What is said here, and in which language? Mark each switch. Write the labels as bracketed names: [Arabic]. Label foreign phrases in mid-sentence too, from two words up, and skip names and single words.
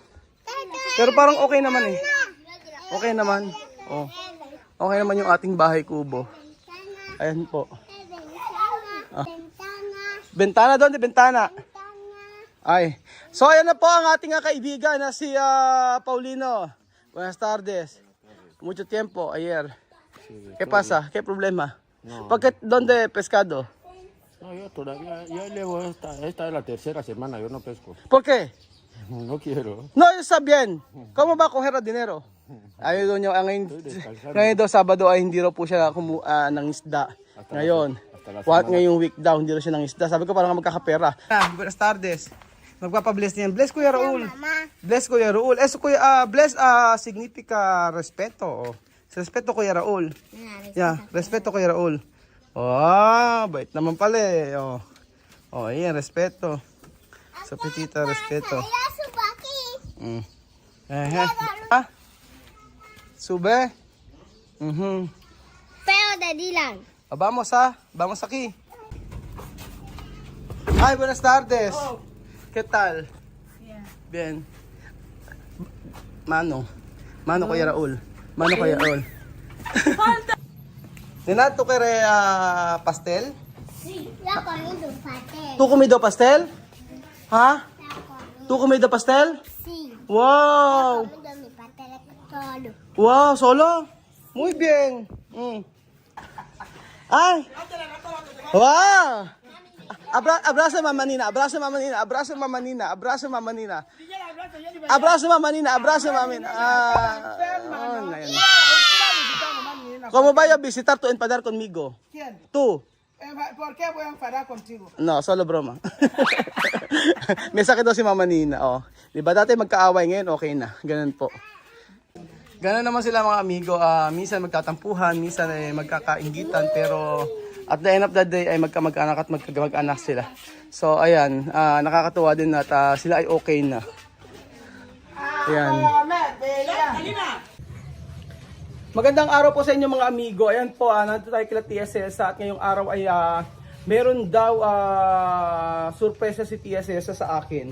[Filipino] Pero parang okay naman eh. Okay naman. Oh. Okay naman yung ating bahay kubo. Ayan po. Bentana doon, bentana. Ay. So ayan na po ang ating kaibigan na si Paulino. [Spanish] Buenas tardes. Mucho tiempo ayer. ¿Qué pasa? ¿Qué problema? No. ¿Por qué? ¿Dónde pescado? No, yo todavía, ya llevo esta es la tercera semana, yo no pesco. ¿Por qué? No quiero. No, está bien. ¿Cómo va a coger el dinero? [Filipino] Ayaw daw niya, ngayon daw Sabado ay hindi raw po siya ng isda. Ngayon, ngayong week daw, hindi raw siya ng isda. Sabi ko parang magkakapera. [Spanish] Buenas tardes. [Filipino] Magpapabless niyan. Bless Kuya Raul. Bless Kuya Raul. [Spanish] Eso Kuya, bless significa respeto. Respeto Kuya Raul. Yeah, respeto Kuya Raul. [Filipino] Oh, bait naman pala eh. Oh, ayan, respeto. [Spanish] Sa petita, respeto. Sube. [Filipino] Pero daddy lang. [Spanish] Vamos aquí. Ay, buenas tardes. ¿Qué tal? Bien. [Filipino] Mano Kuya [Spanish] Raul. [Filipino] Mano Kuya Raul. [Spanish] Nena, ¿tú quieres pastel? Sí. Ya comido pastel. ¿Tú comido pastel? ¿Ha? ¿Tú comido pastel? Sí. Wow. Comido mi pastel solo. Wow, solo? Muy bien. Ay. Wow. Abrazo Mama Nina, abrazo Mama Nina, abrazo Mama Nina, abrazo Mama Nina. Abrazo Mama Nina, abrazo Mama Nina. ¿Cómo vaya a visitar tu enfadar conmigo? ¿Quién? Tú. ¿Por qué voy a enfadar contigo? No, solo broma. [Filipino] May sakit daw si Mama Nina. Oh. Diba dati magkaaway, ngayon okay na. Ganun po. Ganun naman sila mga amigo. Minsan magtatampuhan, minsan ay magkakainggitan. Pero [English] at the end of the day [Filipino] ay magkamag-anak at magkamag-anak sila. So ayan, nakakatuwa din at sila ay okay na. Ayan. Magandang araw po sa inyo mga amigo. Ayan po, nandito tayo kila TSS at ngayong araw ay meron daw surpresa si TSS sa akin.